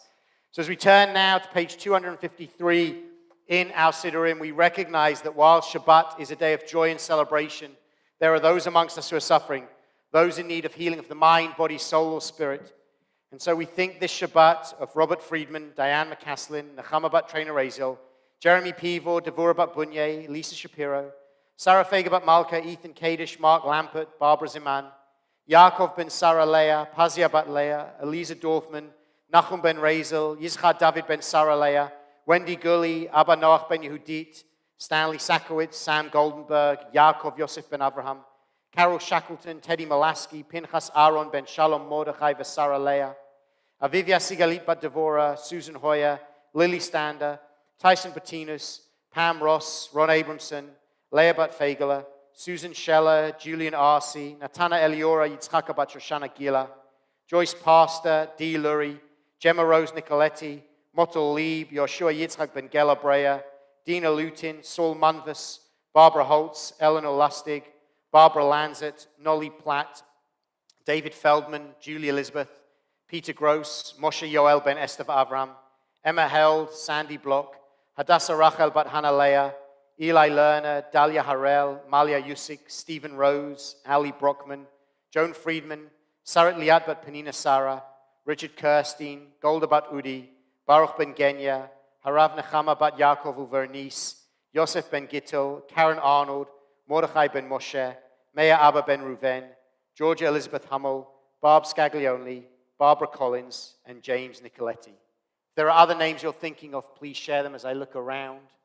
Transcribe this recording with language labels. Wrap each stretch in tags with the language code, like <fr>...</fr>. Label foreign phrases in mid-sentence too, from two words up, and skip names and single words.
<en>So as we turn now to page 253 in our Siddurim, we recognize that while Shabbat is a day of joy and celebration, there are those amongst us who are suffering, those in need of healing of the mind, body, soul, or spirit. And so we think this Shabbat of Robert Friedman, Diane McCaslin, Nechama bat Trainer Razel, Jeremy Pivor, Devorah bat Bunye, Lisa Shapiro, Sarah Fager bat Malka, Ethan Kadish, Mark Lampert, Barbara Ziman, Yaakov ben Sarah Leah, Pazia bat Leah, Eliza Dorfman, Nachum ben Razel, Yizchar David ben Sarah Leah, Wendy Gully, Abba Noach ben Yehudit, Stanley Sakowitz, Sam Goldenberg, Yaakov Yosef ben Avraham, Carol Shackleton, Teddy Molaski, Pinchas Aaron ben Shalom Mordechai Vesara Leah, Avivia Sigalit bat Devorah, Susan Hoyer, Lily Stander, Tyson Patinus, Pam Ross, Ron Abramson, Leah bat Fagela, Susan Scheller, Julian Arce, Natana Eliora, Yitzchaka bat Shoshana Gila, Joyce Pastor, Dee Lurie, Gemma Rose Nicoletti, Motel Lieb, Yoshua Yitzchak Ben Gela Breyer, Dina Lutin, Saul Munvis, Barbara Holtz, Eleanor Lustig, Barbara Lanzett, Nolly Platt, David Feldman, Julie Elizabeth, Peter Gross, Moshe Yoel Ben Esther Avram, Emma Held, Sandy Block, Hadassah Rachel Bat Hannah Leah, Eli Lerner, Dalia Harel, Malia Yusik, Stephen Rose, Ali Brockman, Joan Friedman, Sarat Liat Bat Penina Sarah, Richard Kirstein, Golda Bat Udi, Baruch Ben Genya, Harav Nechama Bat Yaakov Uvernice, Yosef Ben Gittel, Karen Arnold, Mordechai Ben Moshe, Meir Abba Ben Ruven, Georgia Elizabeth Hummel, Barb Scaglione, Barbara Collins, and James Nicoletti. If there are other names you're thinking of, please share them as I look around.</en>